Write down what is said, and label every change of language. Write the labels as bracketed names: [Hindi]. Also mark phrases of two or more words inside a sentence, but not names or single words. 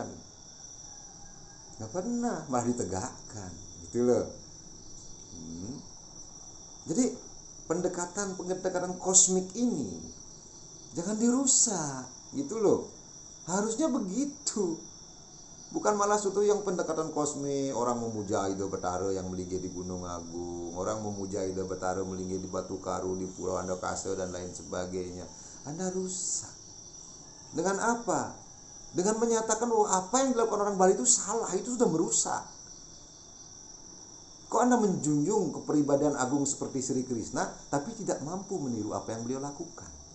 [Indonesian] Nggak pernah, malah ditegakkan, gitu loh. Jadi pendekatan kosmik ini jangan dirusak, gitu loh. Harusnya begitu. Bukan malah suatu yang pendekatan kosmik, orang memuja Ida Betara yang melinggi di Gunung Agung, orang memuja Ida Betara melinggi di Batu Karu, di Pulau Andokase dan lain sebagainya. Anda rusak. Dengan apa? Dengan menyatakan bahwa apa yang dilakukan orang Bali itu salah, itu sudah merusak. Kok Anda menjunjung kepribadian agung seperti Sri Krishna, tapi tidak mampu meniru apa yang beliau lakukan?